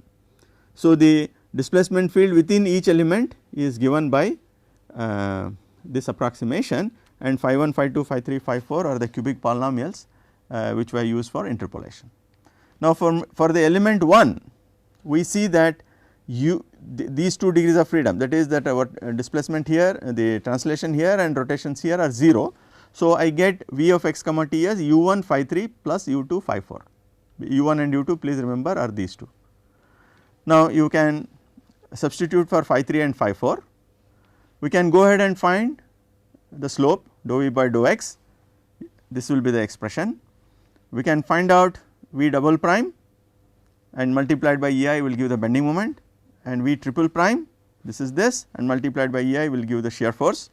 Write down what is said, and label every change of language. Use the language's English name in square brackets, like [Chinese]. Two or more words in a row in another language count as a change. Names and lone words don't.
[English] So the displacement field within each element is given by this approximation, and phi 1, phi 2, phi 3, phi 4 are the cubic polynomials which were used for interpolation. Now for the element 1, we see that these 2 degrees of freedom, that is that our displacement here, the translation here and rotations here are 0. So I get V of x comma t as u1 phi 3 plus u2 phi 4, u1 and u2 please remember are these two. Now you can substitute for phi 3 and phi 4, we can go ahead and find the slope dou v by dou x, this will be the expression. We can find out V double prime and multiplied by EI will give the bending moment, and V triple prime, this is this, and multiplied by EI will give the shear force.